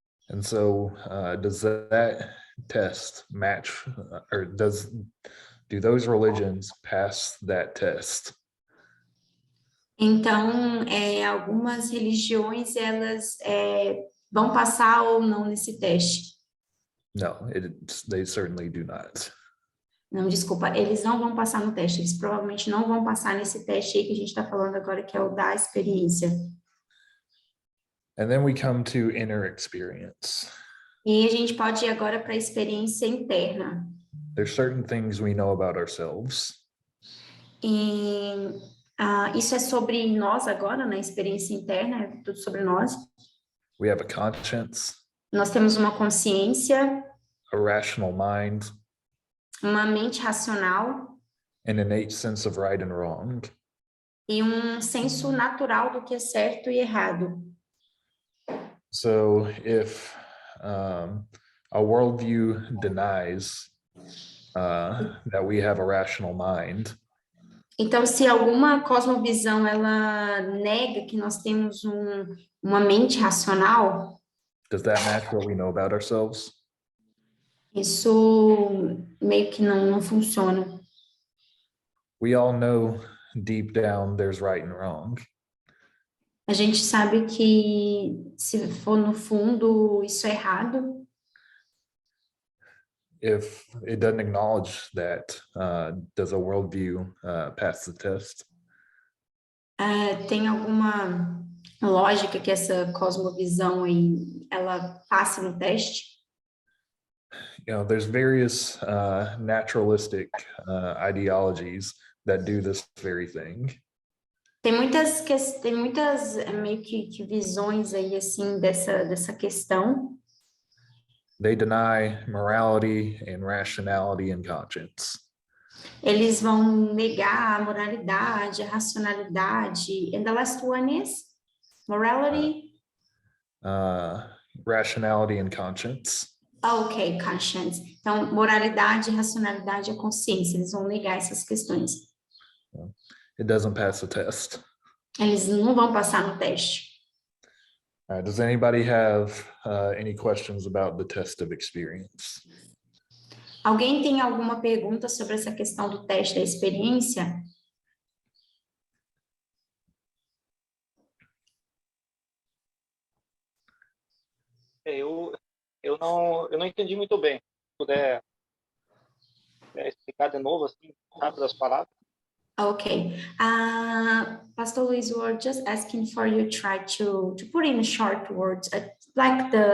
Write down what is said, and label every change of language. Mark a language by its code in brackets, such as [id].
[en] And so does that test match, or do those religions pass that test? [pt] Então, algumas religiões, elas vão passar ou não nesse teste. [en] No, they certainly do not. [pt] Não, desculpa, eles não vão passar no teste, eles provavelmente não vão passar nesse teste aí que a gente está falando agora, que é o da experiência. [en] And then we come to inner experience. [pt] E a gente pode ir agora para a experiência interna. [en] There's certain things we know about ourselves. [pt] E isso é sobre nós agora, na experiência interna, é tudo sobre nós. [en] We have a conscience, [pt] Nós temos uma consciência, [en] a rational mind, [pt] uma mente racional [en] an innate sense of right and wrong. [pt] e um senso natural do que é certo e errado. [en] So if a worldview denies that we have a rational mind, [pt] Então, se alguma cosmovisão ela nega que nós temos uma mente racional, [en] does that match what we know about ourselves? [pt] isso meio que não funciona. [en] We all know deep down there's right and wrong. [pt] A gente sabe que se for no fundo isso é errado. [en] If it doesn't acknowledge that, does a worldview pass the test? [pt] Tem alguma lógica que essa cosmovisão aí, ela passe no teste? [en] You know, there's various naturalistic ideologies that do this very thing. [pt] Tem muitas meio que visões aí assim dessa questão. [en] They deny morality and rationality and conscience. [pt] Eles vão negar a moralidade, a racionalidade. [en] And the last one is morality. Rationality and conscience. Ok, conscience. [pt] Então, moralidade, racionalidade e consciência. Eles vão negar essas questões. [en] It doesn't pass the test. [pt] Eles não vão passar no teste. [en] Does anybody have any questions about the test of experience? [pt] Alguém tem alguma pergunta sobre essa questão do teste da experiência? Eu não entendi muito bem. Se puder explicar de novo, assim, rápido as palavras. [en] Okay. Pastor Luis, we were just asking for you try to put in short words, like